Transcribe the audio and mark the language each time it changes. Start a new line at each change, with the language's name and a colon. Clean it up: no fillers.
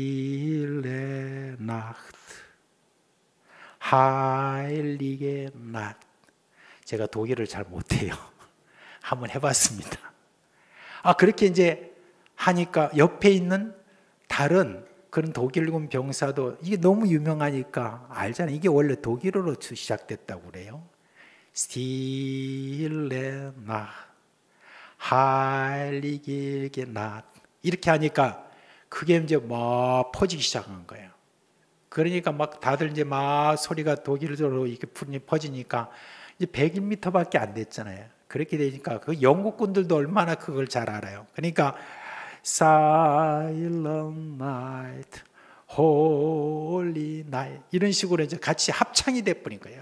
German: Stille Nacht, Heilige Nacht.
Korean: 제가 독일을 잘 못해요. 한번 해봤습니다. 그렇게 이제 하니까 옆에 있는 다른 그런 독일군 병사도 이게 너무 유명하니까 알잖아요. 이게 원래 독일어로 시작됐다고 그래요.
German: Stille Nacht, Heilige Nacht.
Korean: 이렇게 하니까 그게 이제 막 퍼지기 시작한 거예요. 그러니까 막 다들 이제 막 소리가 독일어로 이렇게 퍼지니까 이제 100m밖에 안 됐잖아요. 그렇게 되니까 그 영국군들도 얼마나 그걸 잘 알아요. 그러니까
English: Silent Night, Holy Night
Korean: 이런 식으로 이제 같이 합창이 돼버린 거예요.